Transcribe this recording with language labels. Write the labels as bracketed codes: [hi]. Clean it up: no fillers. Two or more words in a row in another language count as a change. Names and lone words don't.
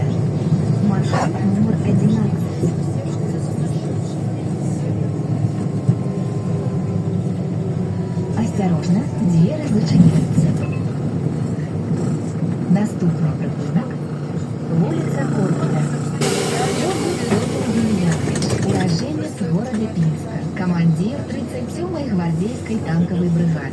[uk] Маршрут номер 11. [ru] Осторожно, двери зачиняются. [uk] Наступний припинок. Вулиця Корбута. [ru] Уроженец города Пинска, командир 37-й гвардейской танковой бригады.